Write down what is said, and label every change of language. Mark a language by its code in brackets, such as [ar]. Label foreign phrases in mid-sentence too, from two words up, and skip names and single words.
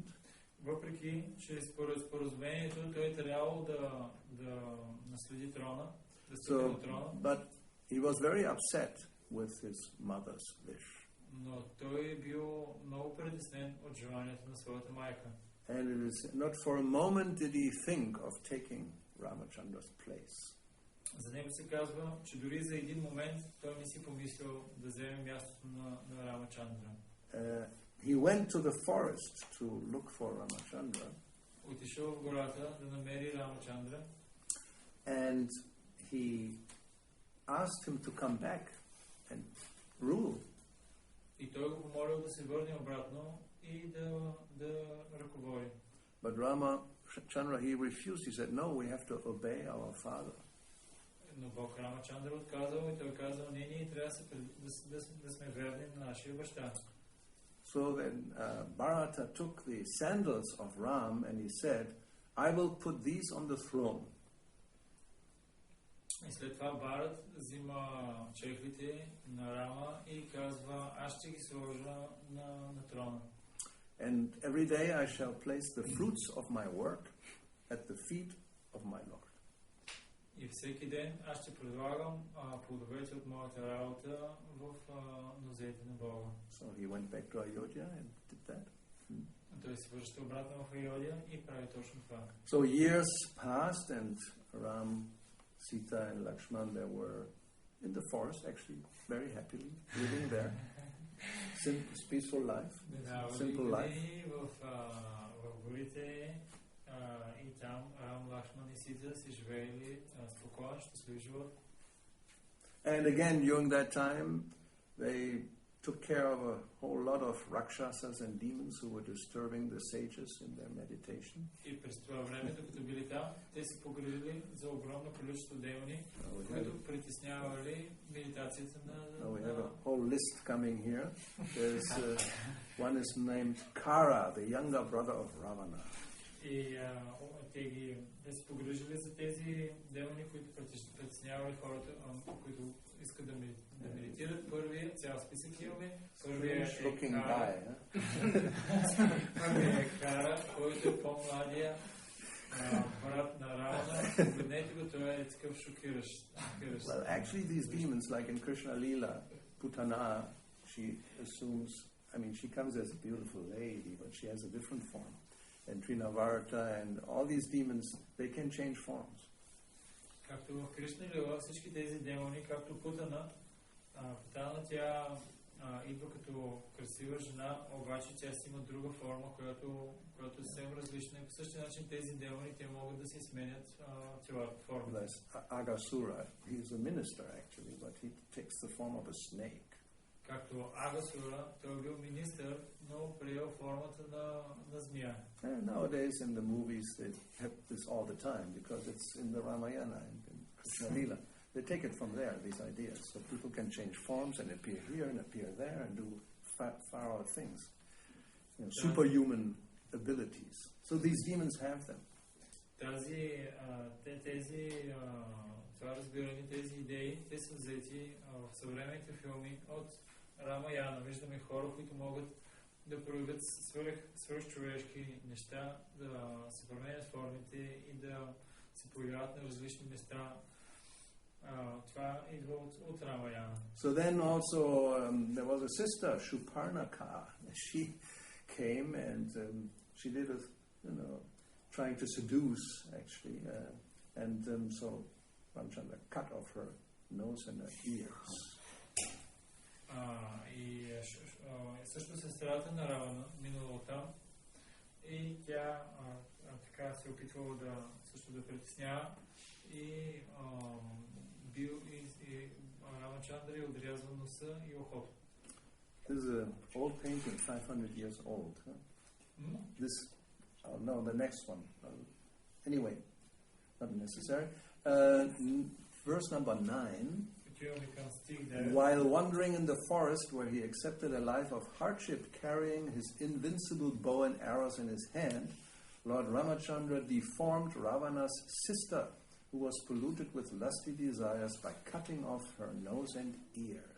[bg] Въпреки, че според споразумението той трябвало да наследи трона, да стигне до трона. [en] But he was very upset with his mother's wish. [bg] Но той бил много притеснен от желанието на своята майка. [en] And it is not for a moment did he think of taking Ramachandra's place. [bg] За него се казва, че дори за един момент той не си помислил да вземе мястото на Рамачандра. [en] He went to the forest to look for Ramachandra. [bg] Отишъл в гората да намери Рамачандра. [en] And he asked him to come back and rule. [bg] И той го помолил да се върне обратно и да ръководи. [en] But Ramachandra, he refused. He said, no, we have to obey our father. [bg] Но Бог Рамачандра отказал и той казал, ние трябва да сме верни на нашия баща. [en] So then Bharata took the sandals of Ram and he said, I will put these on the throne. [bg] И след това Бharат взима чехлите на Рама и казва, аз ще ги сложа на трона. [en] And every day I shall place the fruits of my work at the feet of my Lord. [bg] И всеки ден аз ще предлагам плодовете от моята работа в нозете на Бога. [en] So he went back to Ayodhya and did that. [bg] Той се връща обратно в Айодия и прави точно това. [en] So years passed and Ram, Sita and Lakshman, they were in the forest actually very happily living there. Peaceful life. Simple life. [bg] В горите и там Рам, Лакшман и Сита си живеели спокоен, щастлив живот. [en] And again, during that time, they took care of a whole lot of rakshasas and demons who were disturbing the sages in their meditation. [bg] И през това време, докато били там, те се погрижили за огромно количество демони, които притеснявали медитацията на... [en] We have a whole list coming here. There's one is named Kara, the younger brother of Ravana. [bg] И те се погрижили за тези демони, които притеснявали хората, които искат да медитират. Първият, цял списък имаме. Първият е Кара, който е по-младия брат на Равана. Погледнете го, той е такъв шокиращ. [en] Well, actually these demons, like in Krishna Lila, Putana, she assumes, she comes as a beautiful lady, but she has a different form. And Trinavarta and all these demons, they can change forms. [bg] Както в Кришна Лила, всички тези демони, както Путана, тя идва като красива жена, обаче тя си има друга форма, която е съвсем различна. И по същия начин тези демони, те могат да си сменят формата. [en] Agasura, he is a minister actually, but he takes the form of a snake. [bg] Както Агасура, той е бил министър, но приел формата на змия. [en] And nowadays in the movies they have this all the time because it's in the Ramayana and in Krishna Lila. They take it from there, these ideas. So people can change forms and appear here and appear there and do far-out things. Superhuman abilities. So these demons have them. [bg] Това разбиране, тези идеи, те са взети в съвременните филми от Рамаяна. Виждаме хора, които могат да проявят свръхчовешки неща, да се променят формите и да се появяват на различни места. Това идва от Рамаяна. [en] So then also there was a sister, Shuparnaka. She came and she did trying to seduce actually, so Ramchandra cut off her nose and her ears. [bg] И също сестрата на Равана минала там и тя така се опитвала също да притеснява и Рамачандра отрязва носа и ухото. [en] This is an old painting, 500 years old. Huh? This, no, the next one. Anyway, not necessary. Verse number 9. While wandering in the forest where he accepted a life of hardship, carrying his invincible bow and arrows in his hand, Lord Ramachandra deformed Ravana's sister, who was polluted with lusty desires, by cutting off her nose and ears.